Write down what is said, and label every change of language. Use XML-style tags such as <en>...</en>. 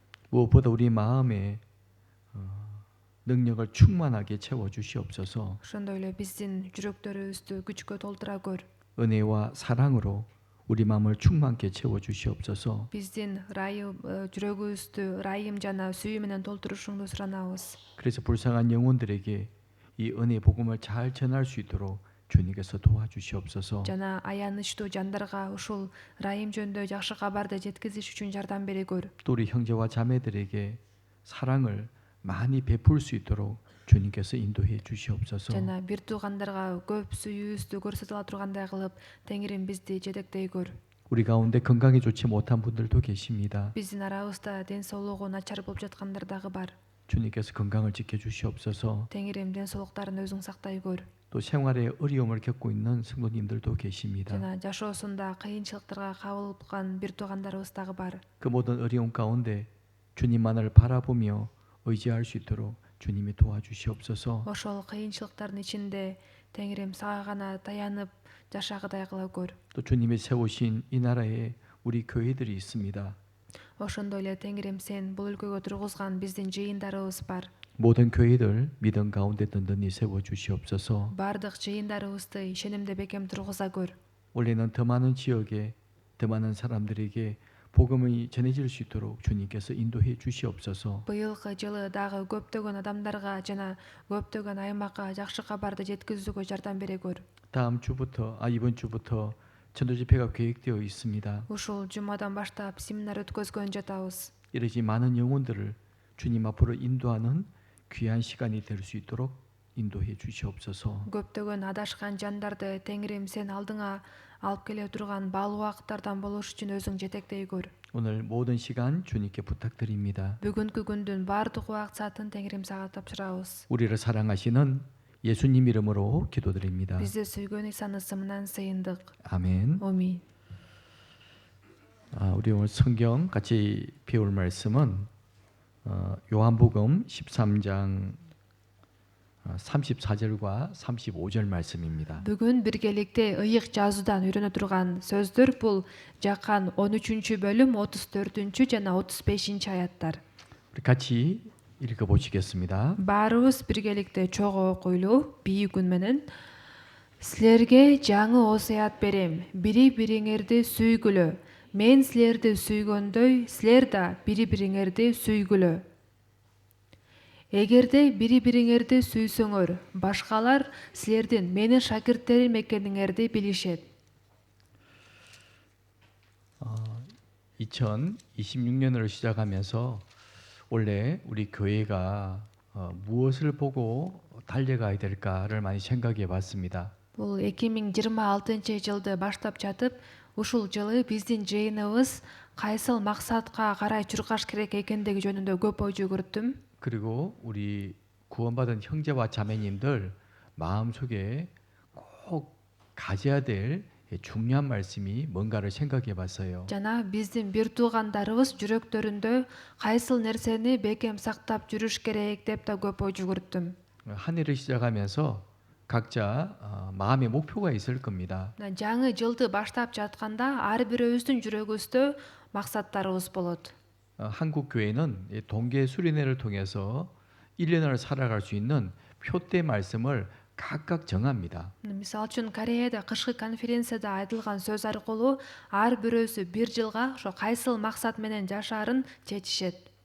<ko>무엇보다 우리 마음에 능력을 충만하게 채워 주시옵소서.</ko> <ky>Ошондой эле биздин жүрөктөрүбүздү күчкө толтура көр.</ky> <ko>은혜와 사랑으로 우리 마음을 충만케 채워 주시옵소서.</ko> <ky>Биздин жүрөгүбүздү ырайым жана сүйүү менен толтурушуңду суранабыз.</ky> <ko>그래서 불쌍한 영혼들에게 이 은혜 복음을 잘 전할 수 있도록 주님께서 도와주시옵소서.</ko> <ky>Жана аянычтуу жандарга ушул ырайым жөнүндө жакшы кабарды жеткизиш үчүн жардам бере көр.</ky> <ko>또 우리 형제와 자매들에게 사랑을 많이 베풀 수 있도록 주님께서 인도해 주시옵소서.</ko> <ky>Жана бир туугандарга көп сүйүүбүздү көрсөтө ала тургандай кылып, Теңирим бизди жетектей көр.</ky> <ko>우리 가운데 건강이 좋지 못한 분들도 계십니다.</ko> <ky>Биздин арабызда ден соолугу начар болуп жаткандар дагы бар.</ky> <ko>주님께서 건강을 지켜 주시옵소서.</ko> <ky>Теңирим ден соолуктарын өзүң сактай көр.</ky> <ko>또 생활에 어려움을 겪고 있는 성도님들도 계십니다.</ko> <ky>жана жашоосунда кыйынчылыктарга кабылган бир туугандарыбыз дагы бар.</ky> <ko>그 모든 어려움 가운데 주님만을 바라보며 의지할 수 있도록 주님이 도와주시옵소서.</ko> <ky>Ошол кыйынчылыктардын ичинде Теңирим сага гана таянып жашагыдай кыла көр.</ky> <ko>또 주님이 세우신 이 나라에 우리 교회들이 있습니다.</ko> <ky>Ошондой эле Теңирим сен бул өлкөгө тургузган биздин жыйындарыбыз бар.</ky> <ko>모든 교회들 믿음 가운데 든든히 세워 주시옵소서.</ko> <ky>Бардык жыйындарыбызды ишенимде бекем тургуза көр.</ky> <ko>올해는 더 많은 지역에 더 많은 사람들에게 복음이 전해질 수 있도록 주님께서 인도해 주시옵소서.</ko> <ky>Быйылкы жылы дагы көптөгөн адамдарга жана көптөгөн аймакка жакшы кабарды жеткизүүгө жардам бере көр.</ky> <ko>이번 주부터 전도 집회가 계획되어 있습니다.</ko> <ky>Ушул жумадан баштап семинар өткөзгөн жатабыз.</ky> <ko>이러지 많은 영혼들을 주님 앞으로 인도하는 귀한 시간이 될 수 있도록 인도해 주시옵소서.</ko> <ky>Көптөгөн адашкан жандарды Теңирим сен алдыңа алып келе турган баалуу убакыттардан болуш үчүн өзүң жетектей көр.</ky> <ko>오늘 모든 시간 주님께 부탁드립니다.</ko> <ky>Бүгүнкү күндүн баардык убакыт саатын Теңирим сага тапшырабыз.</ky> <ko>우리를 사랑하시는 예수님 이름으로 기도드립니다.</ko> <ky>Бизди сүйгөн Исанын ысымынан сыйындык.</ky> <ko>아멘.</ko> <ky>Амин.</ky> <ko>우리 오늘 성경 같이 배울 말씀은 요한복음 13장 34절과 35절 말씀입니다.</ko> <ky>Бүгүн биргеликте ыйык жазуудан үйрөнө турган сөздөр бул жаккан 13 бөлүм 34 жана 35 аяттар.</ky> <ko>우리 같이 읽어 보시겠습니다.</ko> <ky>Баарыбыз биргеликте чогуу окуйлу бийик үн менен силерге жаңы осуят берем, бири-бириңерди сүйгүлө. Мен силерди сүйгөндөй, силер да бири-бириңерди сүйгүлө. Эгерде бири-бириңерди сүйсөңөр, башкалар силердин менин шакирттерим экениңерди билишет.</ky> <ko>2026년을 시작하면서 원래 우리 교회가 무엇을 보고 달려가야 될까를 많이 생각해 봤습니다.</ko> <ky>Бул 2026 жылды баштап жатып, ушул жылы биздин жыйыныбыз кайсыл максатка карай чуркаш керек экендиги жөнүндө көп ой жүгүрттүм.</ky> <ko>그리고 우리 구원받은 형제와 자매님들 마음속에 꼭 가져야 될 중요한 말씀이 뭔가를 생각해 봤어요.</ko> <ky>Жана биздин бир туугандарыбыз жүрөктөрүндө кайсыл нерсени бекем сактап жүрүш керек деп да көп ой жүгүрттүм.</ky> <ko>한 해를 시작하면서 각자 마음의 목표가 있을 겁니다.</ko> <ky>Жаңы жылды баштап жатканда ар бирөөбүздүн жүрөгүбүздө максаттарыбыз болот.</ky> <ko>한국 교회는 이 동계 수련회를 통해서 1년을 살아갈 수 있는 표대 말씀을 각각 정합니다.</ko> <ky>Мисалы үчүн Кореяда кышкы конференцияда айтылган сөз аркылуу ар бирөөсү бир жылга ошо кайсыл максат менен жашаарын чечишет.</ky>